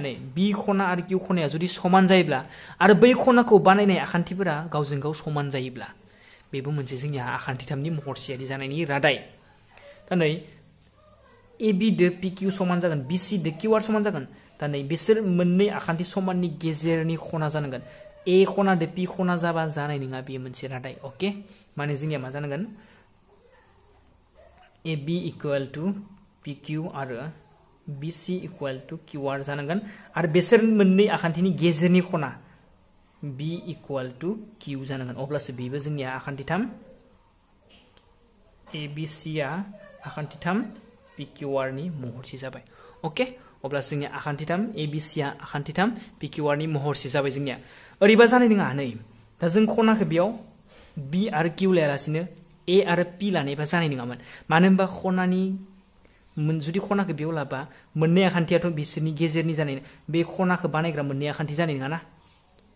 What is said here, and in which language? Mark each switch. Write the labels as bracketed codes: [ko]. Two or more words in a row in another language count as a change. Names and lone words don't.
[brx] नै B खना आरो Q खनाया जुदि समान जायोब्ला आरो बै खनाखौ बानायनाय आखान्थिफोरा गावजों गाव समान जायोब्ला बेबो मोनसे जोंनिया आखान्थिथामनि महरसेयारि जानायनि रादाय दा नै AB दो PQ समान जागोन BC दो QR समान जागोन दा नै बिसोर मोननै आखान्थि समाननि गेजेरनि खना जानांगोन A खना दो P खना जाबा जानाय नङा बेयो मोनसे रादाय ओके माने जोंनिया मा जानांगोन [en] AB equal to PQ [brx] आरो [en] BC equal to QR [brx] जानांगोन आरो बिसोर मोननै आखान्थिनि गेजेरनि खना [en] B equal to Q [brx] जानांगोन अब्लासो बेबो जोंनिया आखान्थिथाम ABC आ आखान्थिथाम PQR नि महरसे जाबाय ओके अब्ला जोंनिया आखान्थिथाम ABC आ आखान्थिथाम PQR नि महरसे जाबाय जोंनिया ओरैबा जानाय नङा नै दा जों खनाखौ बेयाव B आरो Q लायालासिनो A आरो P लानायबा जानाय नङामोन मानो होनबा जुदि खनाखौ बेयाव लाबा मोननै आखान्थियाथ' बिसोरनि गेजेरनि जानाय बे खनाखौ बानायग्रा मोननै आखान्थि जानाय नङाना